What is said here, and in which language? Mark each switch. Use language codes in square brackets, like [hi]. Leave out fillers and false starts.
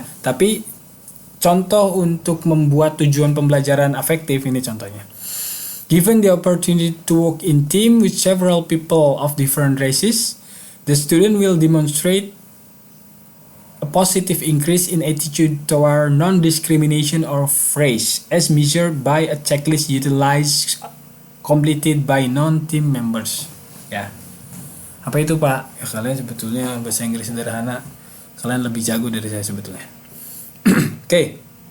[id] Tapi contoh untuk membuat tujuan pembelajaran afektif ini contohnya. [en] Given the opportunity to work in team with several people of different races, the student will demonstrate a positive increase in attitude toward non-discrimination of race as measured by a checklist utilized completed by non-team members. [id] Ya. Apa itu, Pak? Ya, kalian sebetulnya bahasa Inggris sederhana, kalian lebih jago dari saya sebetulnya. Oke.